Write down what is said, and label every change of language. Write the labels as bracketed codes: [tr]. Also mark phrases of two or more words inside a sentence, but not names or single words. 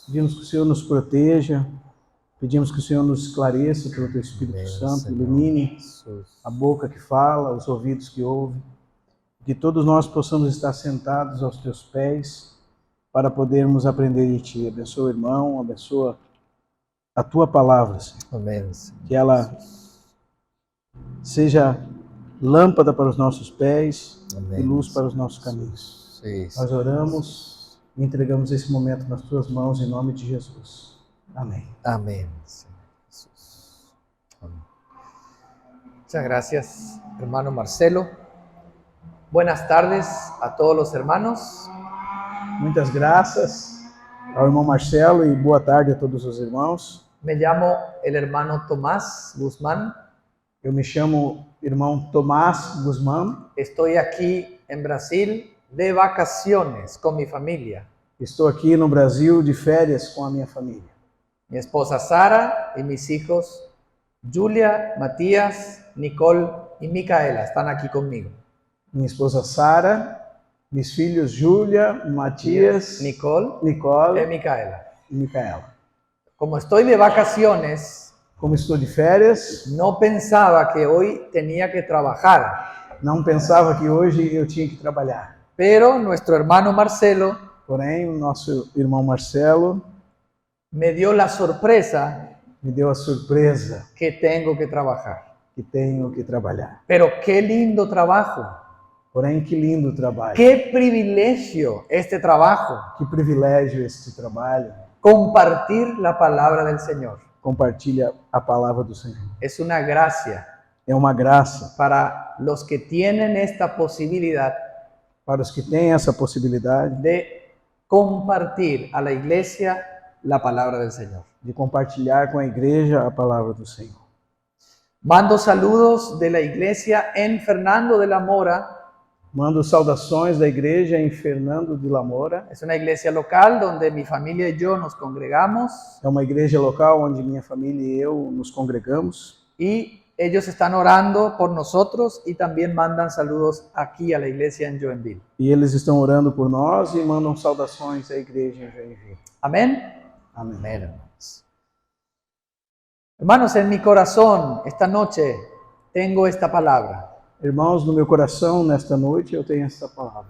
[pt] Pedimos que o Senhor nos proteja, pedimos que o Senhor nos esclareça pelo teu Espírito [es] Amén, Santo, Señor. [pt] ilumine [es] Jesús. [pt] a boca que fala, os ouvidos que ouvem, que todos nós possamos estar sentados aos teus pés para podermos aprender de ti. Abençoa o irmão, abençoa a tua palavra, Senhor. [es] Amén, Señor. [pt] Que ela seja lâmpada para os nossos pés Amém. e luz para os nossos caminhos. [es] Sí, [pt] Nós oramos e entregamos esse momento nas tuas mãos em nome de Jesus. Amém. [es] Amén, Señor Jesús. Amén. Muchas gracias, hermano Marcelo. Buenas tardes a todos los hermanos. [pt] Muitas graças ao irmão Marcelo e boa tarde a todos os irmãos. [es] Me llamo el hermano Tomás Guzmán. [pt] Eu me chamo irmão Tomás Guzmán. [es] Estoy aquí en Brasil de vacaciones con mi familia. [pt] Estou aqui no Brasil de férias com a minha família. [es] Mi esposa Sara y mis hijos Julia, Matías, Nicole y Micaela están aquí conmigo. [pt] Minha esposa Sara, meus filhos Júlia, Matias, [es] Nicole y [pt] Nicole [es] Micaela. [pt] e Micaela. [es] Como estoy de vacaciones, [pt] Como estou de férias, [es] no pensaba que hoy tenía que trabajar, [pt] não pensava que hoje eu tinha que trabalhar. [es] pero nuestro hermano Marcelo [pt] Porém, o nosso irmão Marcelo [es] me dio la sorpresa [pt] me deu a surpresa [es] que tengo que trabajar. [pt] que tenho que trabalhar. [es] Pero qué lindo trabajo, [pt] Porém, que lindo trabalho. [es] qué privilegio este trabajo, [pt] Que privilégio este trabalho. [es] compartir la palabra del Señor. [pt] Compartilha a palavra do Senhor. [es] Es una gracia [pt] É uma graça [es] para los que tienen esta posibilidad [pt] para os que têm essa possibilidade [es] de compartir a la iglesia la palabra del Señor. [pt] de compartilhar com a igreja a palavra do Senhor. [es] Mando saludos de la iglesia en Fernando de la Mora. [pt] Mando saudações da igreja em Fernando de la Mora. [es] Es una iglesia local donde mi familia y yo nos congregamos [pt] É uma igreja local onde minha família e eu nos congregamos. [es] y ellos están orando por nosotros y también mandan saludos aquí a la iglesia en Joinville. [pt] E eles estão orando por nós e mandam saudações à igreja em Joinville. [es] Amén. [pt] Amém. [es] Amén, hermanos. Hermanos, en mi corazón esta noche tengo esta palabra. [pt] Irmãos, no meu coração, nesta noite, eu tenho esta palavra.